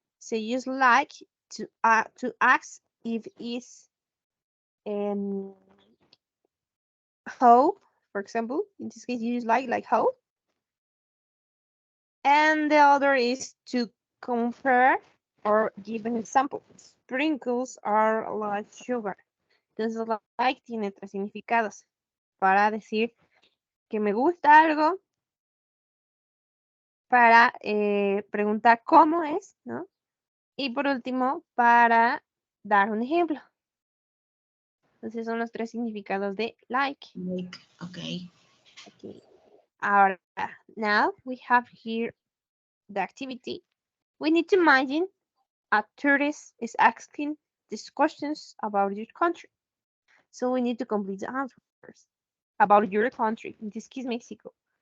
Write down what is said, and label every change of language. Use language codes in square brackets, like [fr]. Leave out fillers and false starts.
[en] So use like to ask if it's um how, for example. In this case, you use like how. And the other is to compare or give an example. Sprinkles are like sugar. [es] Entonces, like tiene tres significados. Para decir que me gusta algo, para preguntar cómo es, ¿no? Y por último, para dar un ejemplo. Entonces, son los tres significados de like. [en] Like, okay. Okay. [es] Ahora, [en] now we have here the activity. We need to imagine a tourist is asking these questions about your country. So we need to complete the answers about your country. In this case, Mexico.